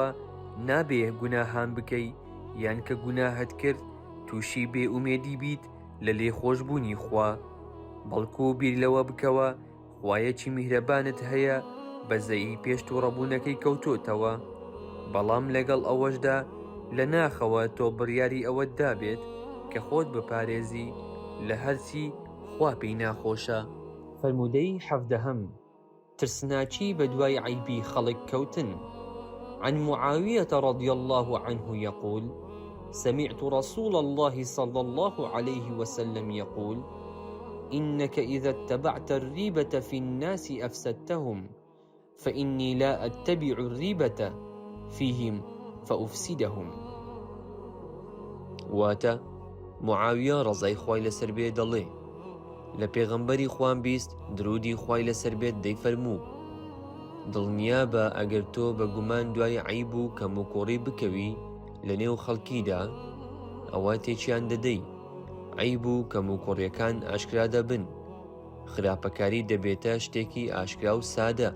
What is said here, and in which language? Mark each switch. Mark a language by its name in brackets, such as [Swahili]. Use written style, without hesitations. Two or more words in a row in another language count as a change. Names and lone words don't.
[Central Kurdish] نابێ گوناهان بکەی یان کە گوناهت کرد تووشی بێئومێدی بیت لە لێخۆشبوونی خوا، بەڵکو بیر لەوە بکەوە خوایەکی میهرەبانت هەیە بەزەیی پێش تووڕەبوونەکەی کەوتۆتەوە، بەڵام لەگەڵ ئەوەشدا لە ناخەوە تۆ بڕیاری ئەوەت دابێت کە خۆت بپارێزی لە هەرچی خوا پێی ناخۆشە. فەرموودەی حەڤدەهەم ترسناچی بە دوای عیبی خەڵک کەوتن. [Arabic] عن معاوية رضي الله عنه يقول سمعت رسول الله صلى الله عليه وسلم يقول إنك إذا اتبعت الريبة في الناس أفسدتهم، فإني لا أتبع الريبة فيهم فأفسدهم. [Central Kurdish] واتە معاویە ڕەزای خوای لەسەر بێ دەڵێ لە پێغەمبەری خوان بیست درودی خوای لەسەر بێت دەیفەرموو دڵنیا بە ئەگەر تۆ بە گومان دوای عیب و کەم و کوڕی بکەوی لە نێو خەڵکیدا ئەوە تێکیان دەدەی، عیب و کەم و کوڕیەکان ئاشکرا دەبن، خراپەکاری دەبێتە شتێکی ئاشکرا و سادە.